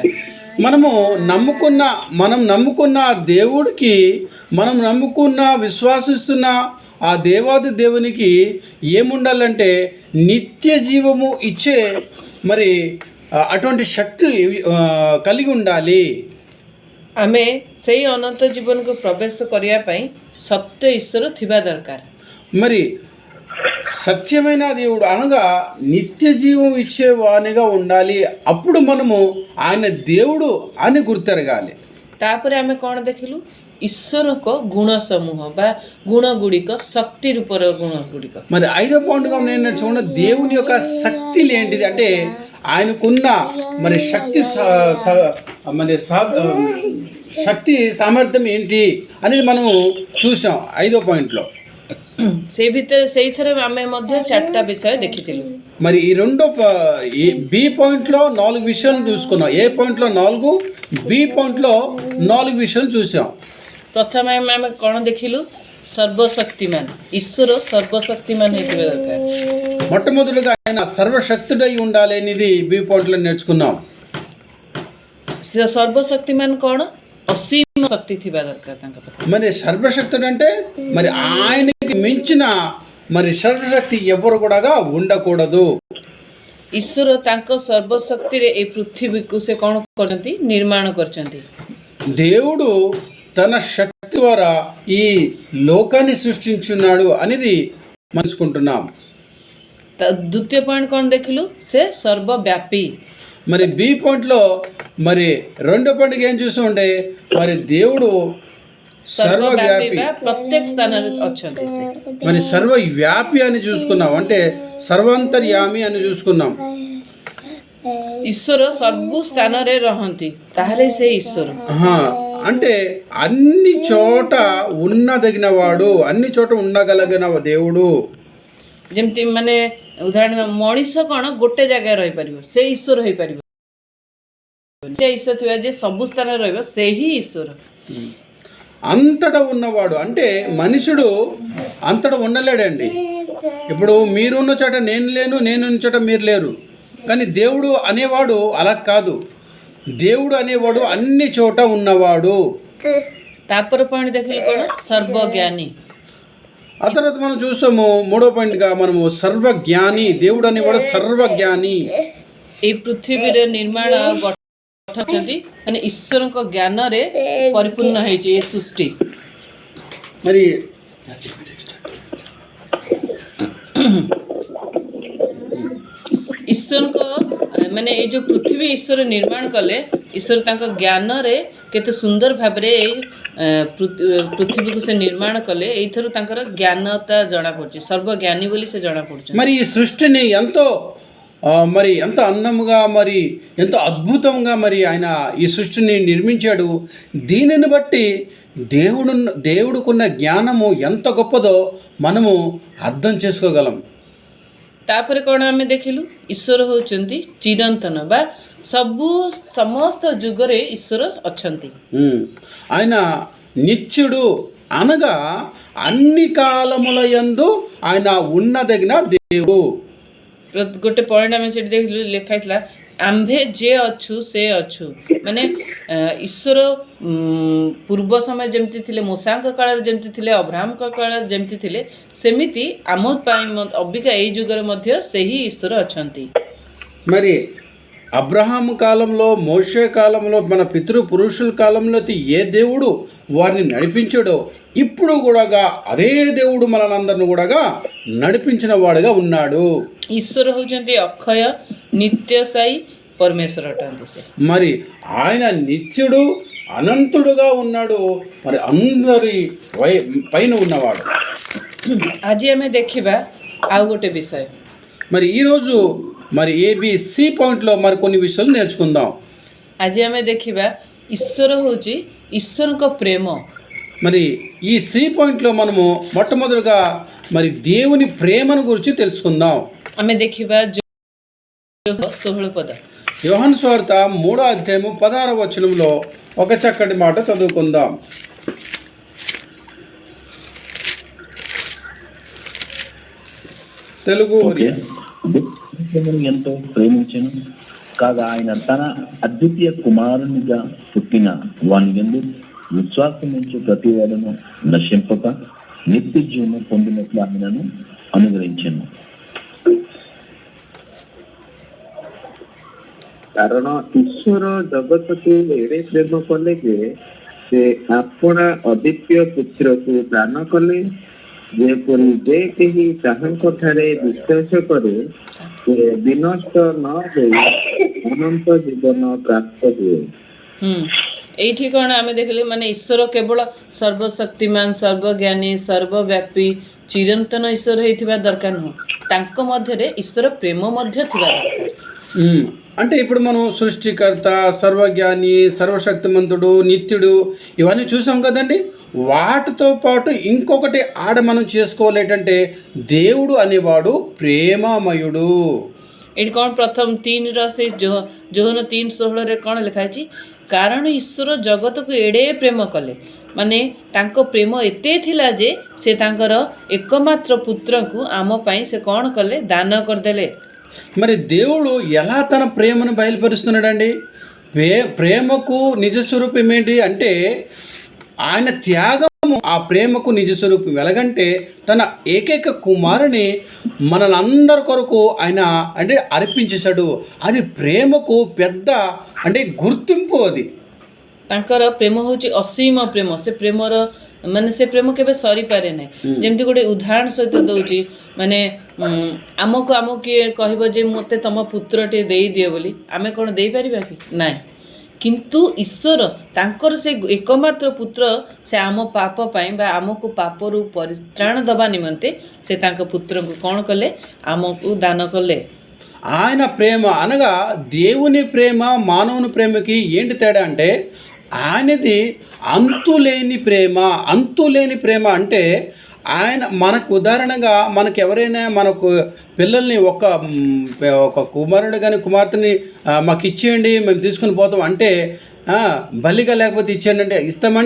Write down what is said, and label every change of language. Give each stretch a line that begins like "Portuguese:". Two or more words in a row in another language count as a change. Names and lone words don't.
Telugu: మనం నమ్ముకున్న ఆ దేవుడికి, మనం నమ్ముకున్న విశ్వాసిస్తున్న ఆ దేవాది దేవునికి ఏముండాలంటే నిత్య జీవము ఇచ్చే మరి అటువంటి శక్తి కలిగి ఉండాలి।
Odia: ଆମେ ସେଇ ଅନନ୍ତ ଜୀବନକୁ ପ୍ରବେଶ କରିବା ପାଇଁ ସତ୍ୟ ଈଶ୍ୱର ଥିବା ଦରକାର।
Telugu: మరి సత్యమైన దేవుడు అనగా నిత్య జీవం ఇచ్చేవానిగా ఉండాలి। అప్పుడు మనము ఆయన దేవుడు అని గుర్తెరగాలి।
Odia: ତାପରେ ଆମେ କ'ଣ ଦେଖିଲୁ? ଈଶ୍ୱରଙ୍କ ଗୁଣ ସମୂହ ବା ଗୁଣ ଗୁଡ଼ିକ, ଶକ୍ତି ରୂପର ଗୁଣ ଗୁଡ଼ିକ।
Telugu: మరి ఐదో పాయింట్గా నేను నేర్చుకున్న దేవుని యొక్క శక్తులు ఏంటిది అంటే, ఆయనకున్న మరి శక్తి సామర్థ్యం ఏంటి అనేది మనం చూసాం 5వ పాయింట్లో।
Odia: ସେଇଥିରେ ଆମେ ମଧ୍ୟ 4ଟା ବିଷୟ ଦେଖିଥିଲୁ।
Telugu: మరి ఈ బి పాయింట్లో 4 విషయాలు చూసుకున్నాం। ఏ పాయింట్లో 4, బి పాయింట్లో 4 విషయాలు చూసాం।
Odia: ପ୍ରଥମେ ଆମେ କ'ଣ ଦେଖିଲୁ? ସର୍ବଶକ୍ତିମାନ। ଈଶ୍ୱର ସର୍ବଶକ୍ତିମାନ ହେଇଥିବା ଦରକାର।
Telugu: మొట్టమొదటిగా ఆయన సర్వశక్తుడై ఉండాలి అనేది బి పాయింట్లో నేర్చుకున్నాం।
Odia: ସର୍ବଶକ୍ତିମାନ କ'ଣ? ଅସୀମ ଶକ୍ତି ଥିବା ଦରକାର ତାଙ୍କ ପାଖରେ।
Telugu: మరి సర్వశక్తుడు అంటే మరి ఆయనకి మించిన మరి సర్వశక్తి ఎవరు కూడా ఉండకూడదు।
Odia: ଈଶ୍ୱର ତାଙ୍କ ସର୍ବଶକ୍ତିରେ ଏଇ ପୃଥିବୀକୁ ସେ କ'ଣ କରିଛନ୍ତି? ନିର୍ମାଣ କରିଛନ୍ତି।
Telugu: దేవుడు తన శక్తి ద్వారా ఈ లోకాన్ని సృష్టించున్నాడు అనేది తెలుసుకుంటున్నాం।
Odia: ଦ୍ୱିତୀୟ ପଏଣ୍ଟ କ'ଣ ଦେଖିଲୁ? ସେ ସର୍ବବ୍ୟାପୀ।
Telugu: మరి బి పాయింట్లో మరి 2వ పాయింట్కి ఏం చూస్తుంటే, మరి దేవుడు సర్వవ్యాపి,
Odia: ପ୍ରତ୍ୟେକ ସ୍ଥାନରେ ଅଛନ୍ତି।
Telugu: మరి సర్వవ్యాపి అని చూసుకున్నాం, అంటే సర్వాంతర్యామి అని చూసుకున్నాం।
Odia: ଈଶ୍ୱର ସବୁ ସ୍ଥାନରେ ରହନ୍ତି, ତାହେଲେ ସେ ଈଶ୍ୱର।
Telugu: అంటే అన్ని చోట ఉన్నదగినవాడు, అన్ని చోట ఉండగలిగిన దేవుడు।
Odia: ଯେମିତି ମାନେ ଉଦାହରଣ, ମଣିଷ କ'ଣ ଗୋଟେ ଜାଗାରେ ରହିପାରିବ? ସେ ଈଶ୍ୱର ହେଇପାରିବ। ଈଶ୍ୱର ଥିବା ଯେ ସବୁ ସ୍ଥାନରେ ରହିବ, ସେହି ଈଶ୍ୱର।
Telugu: అంతటా ఉన్నవాడు అంటే మనుషుడు అంతటా ఉండలేడండి। ఇప్పుడు మీరున్న చోట నేను లేను, నేనున్న చోట మీరు లేరు, కానీ దేవుడు అనేవాడు అలా కాదు। దేవుడు అనేవాడు అన్ని చోట ఉన్నవాడు।
Odia: ତାପରେ ପଏଣ୍ଟ ଦେଖିଲୁ କ'ଣ? ସର୍ବଜ୍ଞାନୀ।
Telugu: ఆ తర్వాత మనం చూసాము 3వ పాయింట్గా మనము సర్వజ్ఞాని। దేవుడు అనేవాడు సర్వజ్ఞాని।
Odia: ଏଇ ପୃଥିବୀର ନିର୍ମାଣ ଗଠନ କରିଛନ୍ତି, ମାନେ ଈଶ୍ୱରଙ୍କ ଜ୍ଞାନରେ ପରିପୂର୍ଣ୍ଣ ହେଇଛି ଏ ସୃଷ୍ଟି।
Telugu: మరి
Odia: ଈଶ୍ୱରଙ୍କ ମାନେ ଏଇ ଯେଉଁ ପୃଥିବୀ ଈଶ୍ୱର ନିର୍ମାଣ କଲେ, ଈଶ୍ୱର ତାଙ୍କ ଜ୍ଞାନରେ କେତେ ସୁନ୍ଦର ଭାବରେ ଏଇ ପୃଥିବୀକୁ ସେ ନିର୍ମାଣ କଲେ, ଏଇଥିରୁ ତାଙ୍କର ଜ୍ଞାନତା ଜଣାପଡ଼ୁଛି। ସର୍ବଜ୍ଞାନୀ ବୋଲି ସେ ଜଣାପଡ଼ୁଛି।
Telugu: మరి ఈ సృష్టిని ఎంతో అందంగా మరి ఎంతో అద్భుతంగా మరి ఆయన ఈ సృష్టిని నిర్మించాడు। దీనిని బట్టి దేవుడుకున్న జ్ఞానము ఎంత గొప్పదో మనము అర్థం చేసుకోగలం।
Odia: ତାପରେ କ'ଣ ଆମେ ଦେଖିଲୁ? ଈଶ୍ୱର ହେଉଛନ୍ତି ଚିରନ୍ତନ ବା ସମସ୍ତ ଯୁଗରେ ଈଶ୍ୱର ଅଛନ୍ତି।
Telugu: ఆయన నిత్యుడు అనగా అన్ని కాలముల యందు ఆయన ఉన్నదగిన దేవుడు.
Odia: ଗୋଟେ ପଏଣ୍ଟ ଆମେ ସେଠି ଦେଖିଲୁ ଲେଖା ହେଇଥିଲା ଆମ୍ଭେ ଯେ ଅଛୁ ସେ ଅଛୁ, ମାନେ ଈଶ୍ୱର ପୂର୍ବ ସମୟ ଯେମିତି ଥିଲେ, ମୂଷାଙ୍କ କାଳରେ ଯେମିତି ଥିଲେ, ଅବ୍ରାହ୍ମଙ୍କ କାଳରେ ଯେମିତି ଥିଲେ, ସେମିତି ଆମ ପାଇଁ ଅବିକା ଏଇ ଯୁଗରେ ମଧ୍ୟ ସେହି ଈଶ୍ୱର ଅଛନ୍ତି.
Telugu: మరి అబ్రహాము కాలంలో, మోషే కాలంలో, మన పితృపురుషుల కాలంలో ఏ దేవుడు వారిని నడిపించాడో ఇప్పుడు కూడా అదే దేవుడు మనందరిని కూడా నడిపించిన వాడుగా ఉన్నాడు.
Odia: ଈଶ୍ୱର ହେଉଛନ୍ତି ଅକ୍ଷୟ ନିତ୍ୟସାୟୀ ପରମେଶ୍ୱର ଅଟନ୍ତି ସେ.
Telugu: మరి ఆయన నిత్యుడు అనంతుడుగా ఉన్నాడు, మరి అందరి పైన ఉన్నవాడు.
Odia: ଆଜି ଆମେ ଦେଖିବା ଆଉ ଗୋଟେ ବିଷୟ.
Telugu: మరి ఈరోజు మరి ఏబిసి పాయింట్లో మరి కొన్ని విషయాలు నేర్చుకుందాం.
Odia: ଆଜି ଆମେ ଦେଖିବା ଈଶ୍ୱର ହେଉଛି ଈଶ୍ୱରଙ୍କ ପ୍ରେମ.
Telugu: మరి ఈ సి పాయింట్లో మనము మొట్టమొదటిగా మరి దేవుని ప్రేమను గురించి తెలుసుకుందాం.
Odia: ଆମେ ଦେଖିବା 16 పద.
Telugu: యోహాను సువార్త 3వ అధ్యాయము 16వ వచనంలో ఒక చక్కటి మాట చదువుకుందాం. తెలుగు ఎంతో ప్రేమించను కాగా ఆయన తన అద్వితీయ కుమారునిగా పుట్టిన వాని యందు విశ్వాసం నుంచి ప్రతి వాడును నశింపక నిత్య జీవనం పొందినట్లు ఆయనను అనుగ్రహించను.
Odia: କାରଣ ଈଶ୍ୱର ଜଗତକୁ ଏଡ଼େ ପ୍ରେମ କଲେ ଯେ ସେ ଆପଣା ଅଦ୍ୱିତୀୟ ପୁତ୍ରକୁ ଦାନ କଲେ, ଯେପରି ଯେ କେହି ତାହାଙ୍କ ଠାରେ ବିଶ୍ୱାସ କରେ ସେ ବିନଷ୍ଟ ନ ହୋଇ ଅନନ୍ତ ଜୀବନ ପ୍ରାପ୍ତ ହୁଏ. ଏଇଠି କ'ଣ ଆମେ ଦେଖିଲେ, ମାନେ ଈଶ୍ୱର କେବଳ ସର୍ବଶକ୍ତିମାନ, ସର୍ବଜ୍ଞାନୀ, ସର୍ବବ୍ୟାପୀ, ଚିରନ୍ତନ ଈଶ୍ୱର ହେଇଥିବା ଦରକାର ନୁହଁ, ତାଙ୍କ ମଧ୍ୟରେ ଈଶ୍ୱର ପ୍ରେମ ମଧ୍ୟ ଥିବା ଦରକାର.
Telugu: అంటే ఇప్పుడు మనం సృష్టికర్త, సర్వజ్ఞాని, సర్వశక్తిమంతుడు, నిత్యుడు ఇవన్నీ చూసాం కదండి. వాటితో పాటు ఇంకొకటి మనం చేసుకోవాలి ఏంటంటే దేవుడు అనేవాడు ప్రేమమయుడు.
Odia: ଏଠି କ'ଣ ପ୍ରଥମ 3ର ସେ ଯୋହନ 3:16ରେ କ'ଣ ଲେଖା ହେଇଛି? କାରଣ ଈଶ୍ୱର ଜଗତକୁ ଏଡ଼େ ପ୍ରେମ କଲେ, ମାନେ ତାଙ୍କ ପ୍ରେମ ଏତେ ଥିଲା ଯେ ସେ ତାଙ୍କର ଏକମାତ୍ର ପୁତ୍ରଙ୍କୁ ଆମ ପାଇଁ ସେ କ'ଣ କଲେ? ଦାନ କରିଦେଲେ.
Telugu: మరి దేవుడు ఎలా తన ప్రేమను బయలుపరుస్తున్నాడండి? ప్రేమకు నిజస్వరూపం ఏంటి అంటే ఆయన త్యాగము ఆ ప్రేమకు నిజస్వరూపం. ఎలాగంటే తన ఏకైక కుమారుని మనందరి కొరకు ఆయన అంటే అర్పించేశాడు. అది ప్రేమకు పెద్ద అంటే గుర్తింపు. అది
Odia: ତାଙ୍କର ପ୍ରେମ ହେଉଛି ଅସୀମ ପ୍ରେମ. ସେ ପ୍ରେମର ମାନେ ସେ ପ୍ରେମ କେବେ ସରିପାରେ ନାହିଁ. ଯେମିତି ଗୋଟେ ଉଦାହରଣ ସହିତ ଦେଉଛି, ମାନେ ଆମକୁ କିଏ କହିବ ଯେ ମୋତେ ତମ ପୁତ୍ରଟିଏ ଦେଇଦିଅ ବୋଲି, ଆମେ କ'ଣ ଦେଇପାରିବା କି? ନାହିଁ. କିନ୍ତୁ ଈଶ୍ୱର ତାଙ୍କର ସେ ଏକମାତ୍ର ପୁତ୍ର ସେ ଆମ ପାପ ପାଇଁ ବା ଆମକୁ ପାପରୁ ପରିତ୍ରାଣ ଦେବା ନିମନ୍ତେ ସେ ତାଙ୍କ ପୁତ୍ରଙ୍କୁ କ'ଣ କଲେ? ଆମକୁ ଦାନ କଲେ.
Telugu: ఆయన ప్రేమ అనగా దేవుని ప్రేమ మానవుని ప్రేమకి ఏంటి తేడా అంటే ఆయనది అంతులేని ప్రేమ. అంతులేని ప్రేమ అంటే ఆయన మనకు ఉదాహరణగా మనకు ఎవరైనా మనకు పిల్లల్ని ఒక కుమారుడు కానీ కుమార్తెని మాకు ఇచ్చేయండి, మేము తీసుకుని పోతాం అంటే బలిగా లేకపోతే ఇచ్చేయండి అంటే ఇస్తామండి?